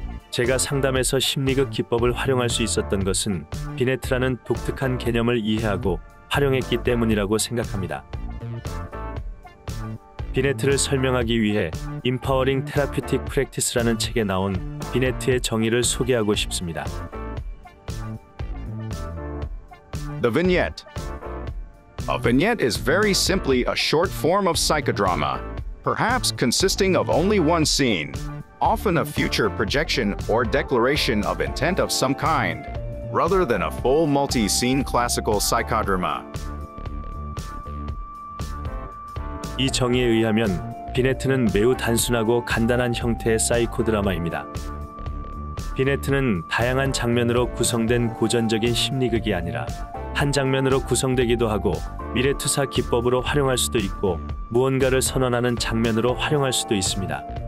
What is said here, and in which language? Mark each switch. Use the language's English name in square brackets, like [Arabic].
[Korean] 제가 상담에서 심리극 기법을 활용할 수 있었던 것은 비네트라는 독특한 개념을 이해하고 활용했기 때문이라고 생각합니다. 비네트를 설명하기 위해 Empowering Therapeutic Practice라는 책에 나온 비네트의 정의를 소개하고 싶습니다. [English] The vignette. A vignette is very simply a short form of psychodrama, perhaps consisting of only one scene, often a future projection or declaration of intent of some kind, rather than a full multi-scene classical psychodrama. [Korean] 이 정의에 의하면 비네트는 매우 단순하고 간단한 형태의 사이코드라마입니다. 비네트는 다양한 장면으로 구성된 고전적인 심리극이 아니라 한 장면으로 구성되기도 하고 미래투사 기법으로 활용할 수도 있고 무언가를 선언하는 장면으로 활용할 수도 있습니다.